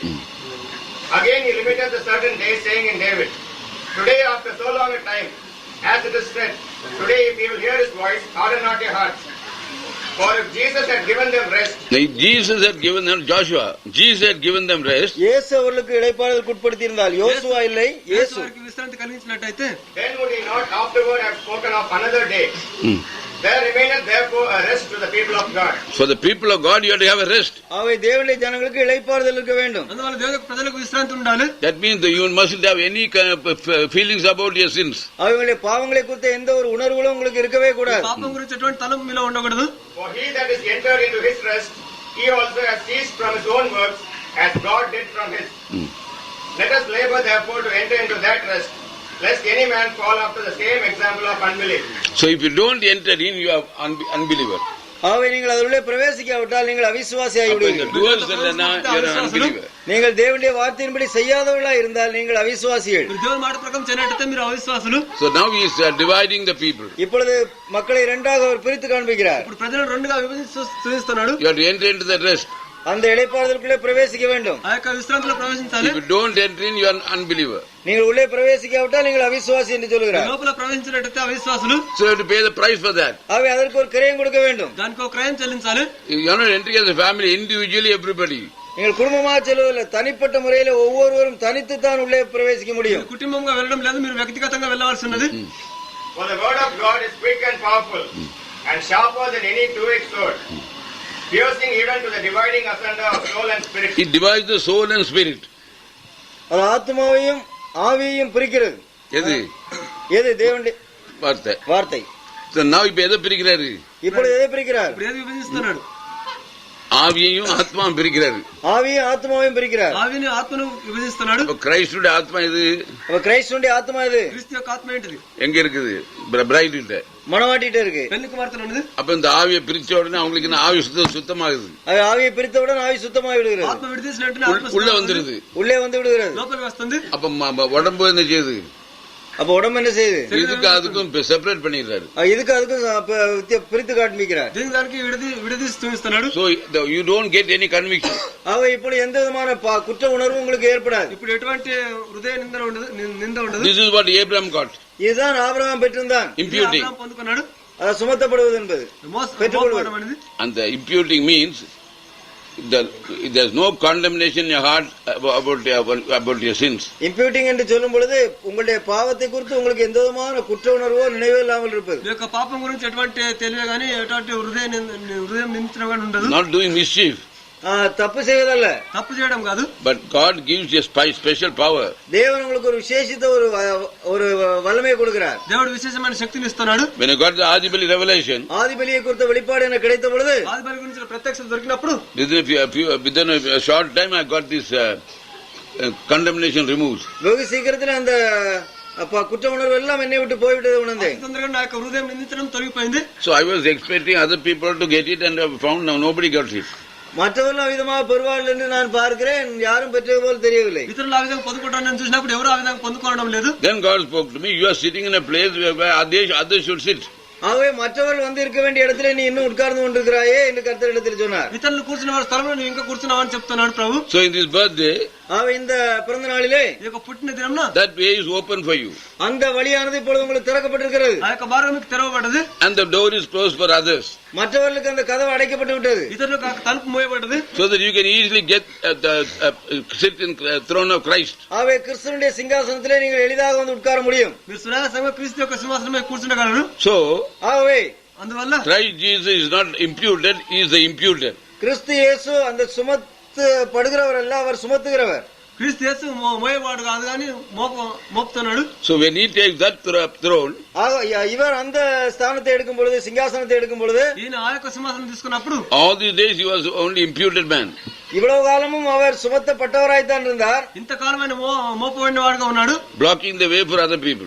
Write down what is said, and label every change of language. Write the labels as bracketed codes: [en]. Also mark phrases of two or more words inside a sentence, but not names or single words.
[en] Again he limited the certain day, saying in David, today after so long a time, as it is said, today if you will hear his voice, harden not your hearts. For if Jesus had given them rest, Jesus had given them rest. [ta] இயேசு அவர்களுக்கு இளைப்பாறுதலுக்கு உட்படுத்தி இருந்தால் யோசுவா இல்லை, இயேசு [te] విశ్రాంతి కలిగించినట్టయితే [en] then would he not afterward have spoken of another day? There remaineth therefore a rest to the people of God. For the people of God, you have to have a rest. [ta] அவை தேவனுடைய ஜனங்களுக்கு இளைப்பாறுதல் இருக்க வேண்டும். [te] అందువల్ల దేవుని ప్రజలకు విశ్రాంతి ఉండాలి. [en] That means that you mustn't have any kind of feelings about your sins. [ta] அவங்களுடைய பாவங்களை குறித்த எந்த ஒரு உணர்வுகளும் உங்களுக்கு இருக்கவே கூடாது. [te] పాపం గురించి ఎటువంటి తలంపు మీలో ఉండకూడదు. [en] For he that is entered into his rest, he also has ceased from his own works, as God did from his. Let us labor therefore to enter into that rest, lest any man fall after the same example of unbelief. So if you don't enter in, you are unbeliever. [ta] ஆகவே நீங்கள் அதற்குள்ளே பிரவேசிக்காவிட்டால் நீங்கள் அவிசுவாசியாகி விடுவீர்கள். நீங்கள் தேவனுடைய வார்த்தையின்படி செய்யாதவர்களாக இருந்தால் நீங்கள் அவிசுவாசிகள். [te] దేవుని మాట ప్రకారం చేయనట్లయితే మీరు అవిశ్వాసులు. [en] So now he is dividing the people. [ta] இப்பொழுது மக்களை இரண்டாக அவர் பிரித்து காண்பிக்கிறார். [te] ఇప్పుడు ప్రజలను రెండుగా విభజిస్తున్నాడు. [en] You have to enter into the rest. [ta] அந்த இளைப்பாறுதலுக்குள்ளே பிரவேசிக்க வேண்டும். [te] ఆ యొక్క విశ్రాంతిలో ప్రవేశించాలి. [en] If you don't enter in, you are an unbeliever. [ta] நீங்கள் உள்ளே பிரவேசிக்காவிட்டால் நீங்கள் அவிசுவாசி என்று சொல்கிறார். [te] లోపల ప్రవేశించినట్లయితే అవిశ్వాసులు. [en] So you have to pay the price for that. [ta] ஆகவே அதற்கு ஒரு கிரயம் கொடுக்க வேண்டும். [te] దానికి ఒక క్రయం చెల్లించాలి. [en] You are not entering as a family, individually everybody. [ta] நீங்கள் குடும்பமாக செல்வதில்லை, தனிப்பட்ட முறையில் ஒவ்வொருவரும் தனித்து தான் உள்ளே பிரவேசிக்க முடியும். [te] కుటుంబంగా వెళ్ళడం లేదు, మీరు వ్యక్తిగతంగా వెళ్ళవలసి ఉన్నది. [en] For the word of God is quick and powerful, and sharper than any two-edged sword, piercing even to the dividing asunder of soul and spirit. It divides the soul and spirit. [ta] அது ஆத்மாவையும் ஆவியையும் பிரிக்கிறது. எது? எது? தேவனுடைய வார்த்தை. இப்ப எதை பிரிக்கிறாரு? இப்பொழுது எதை பிரிக்கிறார்? [te] విభజిస్తున్నాడు. [ta] ஆவியையும் ஆத்மாவும் பிரிக்கிறாரு. ஆவியும் ஆத்மாவையும் பிரிக்கிறார். [te] ఆవిని ఆత్మను విభజిస్తున్నాడు. [ta] கிரைஸ்டுடைய ஆத்மா இது. கிறிஸ்துடைய ஆத்மா இது. [te] క్రీస్తు యొక్క ఆత్మ ఏంటిది? [ta] எங்க இருக்குது? பிரைட் கிட்ட, மணவாட்டிட்ட இருக்கு. [te] పెళ్లి కుమార్తె ఉన్నది. [ta] அப்ப இந்த ஆவியை பிரிச்ச உடனே அவங்களுக்கு ஆவி சுத்தமாகுது. ஆவியை பிரித்தவுடன் ஆவி சுத்தமாகி விடுகிறது. [te] ఆత్మ విడిచేసిన వెంటనే ఆత్మ [ta] உள்ள வந்துருது. உள்ளே வந்து விடுகிறது. [te] లోపలికి వస్తుంది. [ta] அப்ப உடம்பு என்ன செய்யுது? அப்ப உடம்பு என்ன செய்யுது? இதுக்கு அதுக்கும் செப்பரேட் பண்ணிடுறாரு. இதுக்கு அதுக்கும் பிரித்து காண்பிக்கிறார். [te] దీనికి విడదీసి చూపిస్తున్నాడు. [en] So you don't get any conviction. [ta] ఇప్పుడు எந்த விதமான குற்ற உணர்வு உங்களுக்கு ஏற்படாது. [te] ఇప్పుడు ఎటువంటి హృదయ నింద ఉండదు. [en] This is what Abraham got. [ta] இதுதான் ஆபிரகாம் பெற்றிருந்தான். [en] Imputing. [te] పొందుకున్నాడు. [ta] அது சுமத்தப்படுவது என்பது. [te] పెట్టుకోవడం. [en] And the imputing means there's no condemnation in your heart about your sins. [ta] இம்ப்யூட்டிங் என்று சொல்லும் பொழுது உங்களுடைய பாவத்தை குறித்து உங்களுக்கு எந்த விதமான குற்ற உணர்வோ நினைவோ இல்லாமல் இருப்பது. [te] ఈ యొక్క పాపం గురించి ఎటువంటి తెలివే గానీ ఎటువంటి హృదయం నిందించడం గానీ ఉండదు. [en] Not doing mischief. [ta] தப்பு செய்வதல்ல. [te] తప్పు చేయడం కాదు. [en] But God gives you a special power. [ta] தேவன் உங்களுக்கு ஒரு விசேஷித்த ஒரு வல்லமையை கொடுக்கிறார். [te] దేవుడు విశేషమైన శక్తిని ఇస్తున్నాడు. [en] When I got the Adibali revelation, [ta] ஆதிபலியை குறித்த வெளிப்பாடு எனக்கு கிடைத்த பொழுது, [te] ఆదిబలి గురించి ప్రత్యక్షత దొరికినప్పుడు [en] within a short time I got this condemnation removed. [ta] வெகு சீக்கிரத்தில் அந்த குற்ற உணர்வு எல்லாம் என்னை விட்டு போய்விட்டது உணர்ந்தேன். [te] తొందరగా నా యొక్క హృదయం నిందించడం తొలగిపోయింది. [en] So I was expecting other people to get it and I found nobody got it. [ta] மற்றவர்கள் விதமாக பெறுவார்கள் என்று நான் பார்க்கிறேன், யாரும் பெற்றது போல் தெரியவில்லை. [te] ఇతరులు ఆ విధంగా పొందుకోవడం చూసినప్పుడు ఎవరు ఆ విధంగా పొందుకోవడం లేదు. [en] Then God spoke to me, you are sitting in a place where others should sit. [ta] ஆகவே மற்றவர்கள் வந்து இருக்க வேண்டிய இடத்துல நீ இன்னும் உட்கார்ந்து கொண்டிருக்கிறாயே என்று கர்த்தரிடத்தில் சொன்னார். [te] ఇతరులు కూర్చున్న వారి స్థలంలో నువ్వు ఇంకా కూర్చున్నావు అని చెప్తున్నాడు ప్రభు. [en] So in this birthday, [ta] இந்த பிறந்த நாளிலே [te] ఈ యొక్క పుట్టిన దినంన [en] that way is open for you. [ta] அந்த வழியானது இப்பொழுது உங்களுக்கு திறக்கப்பட்டிருக்கிறது. [te] ఆ యొక్క మార్గం మీకు తెరవబడ్డది. [en] And the door is closed for others. [ta] மற்றவர்களுக்கு அந்த கதவு அடைக்கப்பட்டு விட்டது. [te] ఇతరులకు ఆ తలుపు మూయబడ్డది. [en] So that you can easily get sit in throne of Christ. [ta] ஆகவே கிறிஸ்துவினுடைய சிங்காசனத்திலே நீங்கள் எளிதாக வந்து உட்கார முடியும். [te] మీరు సునాయాసంగా క్రీస్తు యొక్క సింహాసనం మీద కూర్చుండగలరు. [en] So [ta] ஆகவே [te] అందువల్ల [en] Christ Jesus is not imputed, he is the imputer. [ta] கிறிஸ்து இயேசு அந்த சுமத்தப்படுகிறவர் அல்ல, அவர் சுமத்துகிறவர். [te] క్రీస్తు యేసు మోయవాడు కాదు కానీ మోపుతున్నాడు. [en] So when he takes that throne, [ta] இவர் அந்த ஸ்தானத்தை எடுக்கும் பொழுது, சிங்காசனத்தை எடுக்கும் பொழுது, [te] ఈయన ఆ యొక్క సింహాసనం తీసుకున్నప్పుడు [en] all these days he was only imputed man. [ta] இவ்வளவு காலமும் அவர் சுமத்தப்பட்டவராய்த்தான் இருந்தார். [te] ఇంతకాలమైన మోపబడిన వాడుగా ఉన్నాడు. [en] Blocking the way for other people.